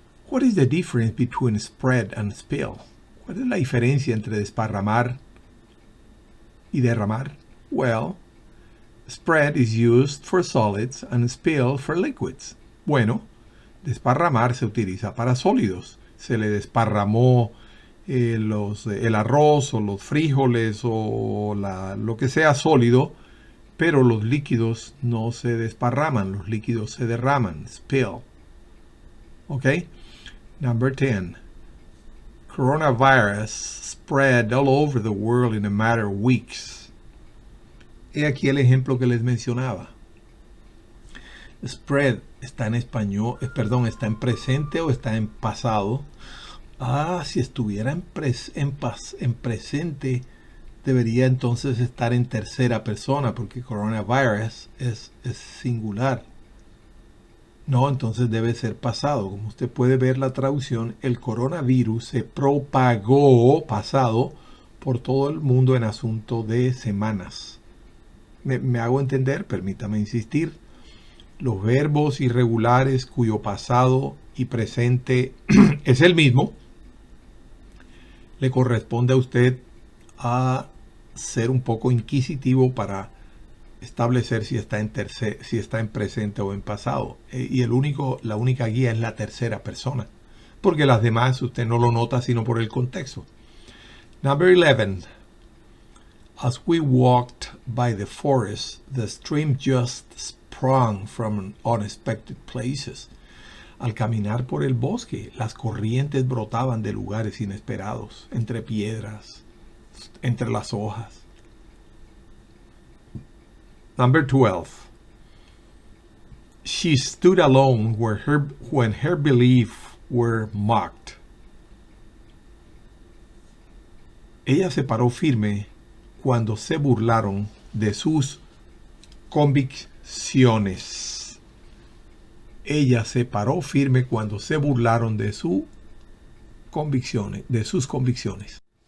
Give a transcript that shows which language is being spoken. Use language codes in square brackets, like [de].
[en] What is the difference between spread and spill? [es] ¿Cuál es la diferencia entre desparramar y derramar? [en] Well, spread is used for solids and spill for liquids. [es] Bueno, desparramar se utiliza para sólidos. Se le desparramó el arroz o los frijoles o lo que sea sólido, pero los líquidos no se desparraman, los líquidos se derraman, spill. [en] ¿Ok? Number 10. Coronavirus spread all over the world in a matter of weeks. [es] He aquí el ejemplo que les mencionaba. Spread está en español, está en presente o está en pasado. Si estuviera en presente, debería entonces estar en tercera persona, porque coronavirus es singular. No, entonces debe ser pasado. Como usted puede ver la traducción, el coronavirus se propagó, pasado, por todo el mundo en asunto de semanas. ¿Me hago entender? Permítame insistir. Los verbos irregulares cuyo pasado y presente es el mismo, le corresponde a usted a ser un poco inquisitivo para establecer si está en presente o en pasado. Y la única guía es la tercera persona, porque las demás usted no lo nota sino por el contexto. [en] Number 11. As we walked by the forest, the stream just sprung from unexpected places. [es] Al caminar por el bosque, las corrientes brotaban de lugares inesperados, entre piedras, entre las hojas. [en] Number 12. She stood alone when her beliefs were mocked. [es] Ella se paró firme cuando se burlaron de sus convicciones. Ella se paró firme cuando se burlaron de sus convicciones.